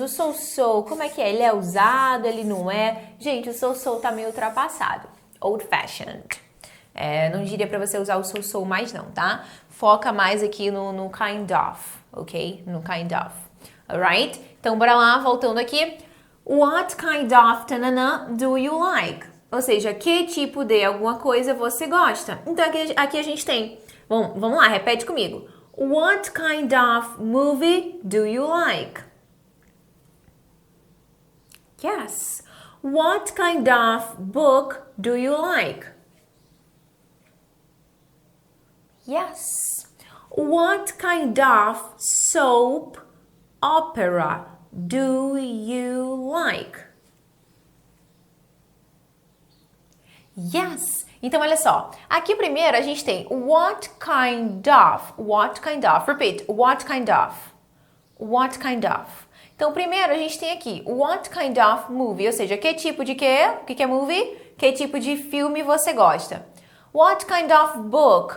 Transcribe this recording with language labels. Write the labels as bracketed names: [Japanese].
[Portuguese] O so-so, como é que é? Ele é usado, ele não é? Gente, o so-so tá meio ultrapassado. Old-fashioned. Não diria pra você usar o so-so mais não, tá? Foca mais aqui no kind of, ok? No kind of. Alright? Então, bora lá, voltando aqui. [English] What kind of tanana do you like? [Portuguese] Ou seja, que tipo de alguma coisa você gosta? Então, aqui a gente tem. Bom, vamos lá, repete comigo. [English] What kind of movie do you like? Yes. What kind of book do you like? Yes. What kind of soap opera do you like? [Portuguese] Yes. Então, olha só. Aqui primeiro a gente tem [English] what kind of. What kind of. Repeat. What kind of. What kind of. [Portuguese] Então, primeiro a gente tem aqui [English] what kind of movie. [Portuguese] Ou seja, que tipo de quê? O que é movie? Que tipo de filme você gosta? [English] What kind of book?